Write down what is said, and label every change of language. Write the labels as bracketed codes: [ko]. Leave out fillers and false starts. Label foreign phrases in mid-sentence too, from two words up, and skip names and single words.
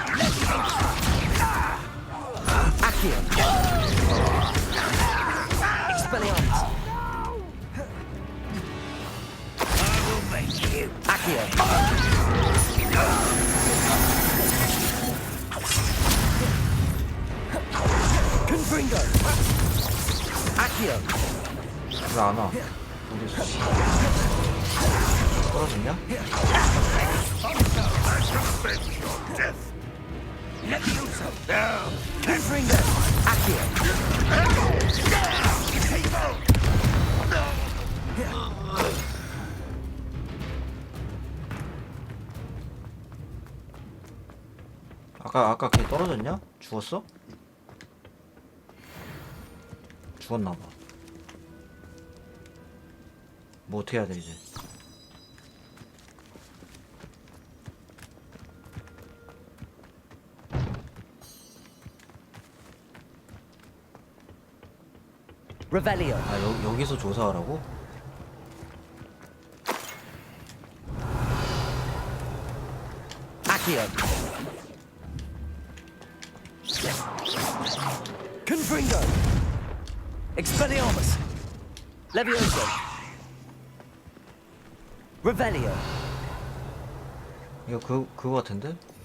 [la] Accio. Expelliarmus. Accio. Confringo. Accio. [ko] 왜 안 와? 어디 있어? 떨어졌냐? [la] Confringo. Accio. [ko] 아까 걔 떨어졌냐? 죽었어? 죽었나봐. 뭐 어떻게 해야 돼 이제? [la] Revelio. [ko] 아 여기서 조사하라고? [la] Accio. Confringo. Expelliarmus. Levioso. Revelio. [ko] 이거 그거 같은데?